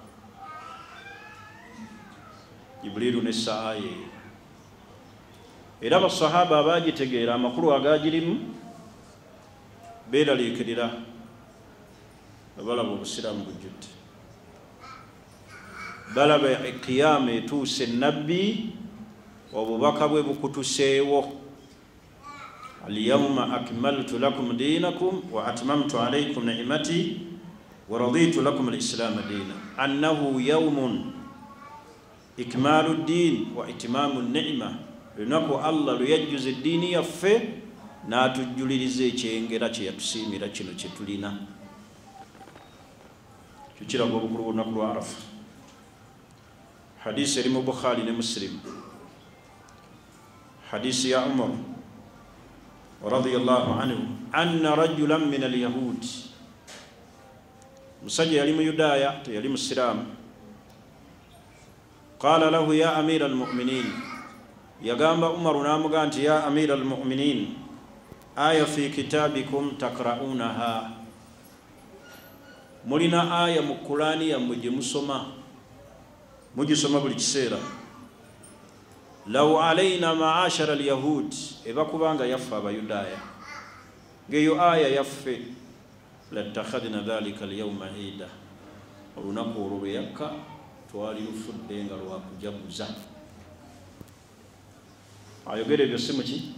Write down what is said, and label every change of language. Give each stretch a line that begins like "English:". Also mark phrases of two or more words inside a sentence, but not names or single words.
Ganda: Jibrilu nessa aya eyo, era abasahaba abagitegeera amakulu agagirimu beeraliikirira balaba Obusiraamu bujjudde, balaba ekiyama etuuse, Nabbi obubaka bwe bukutuseewo.
Arabic: اليوم أكملت لكم دينكم وأتممت عليكم نعمتي ورضيت لكم الإسلام دينا. أنه يوم إكمال الدين وإتمام النعمة,
Ganda: lunaku Allah luyajjuza eddiini yaffe n'atujjuliriza ekyengera kye yatusiimira kino kye tulina. Kyo kiraga obukulu bw'olunaku lwa Arafa. Hadisi eri mu Bukhari ne Muslim, hadisi ya Umar
Arabic: رضي الله عنه أن رجلا من اليهود,
Ganda: musajja yali mu Yudaaya teyali Musiraamu.
Arabic: قال له يا أمير المؤمنين,
Ganda: yagamba Umaru n'amuga nti
Arabic: يا أمير المؤمنين آية في كتابكم تقرؤونها,
Ganda: mulina aya mu Qur'ani yammwe gye musoma, mugisoma buli kiseera.
Arabic: لو علينا معشر اليهود,
Ganda: eba kubanga yaffe Abayudaaya ng'eyo aya yaffe,
Arabic: لاتخذنا ذلك اليوم عيدا,
Ganda: olunaku olwo lwe yakka twali lufudde nga lwakujaguza. Ayogera ebyo si muki?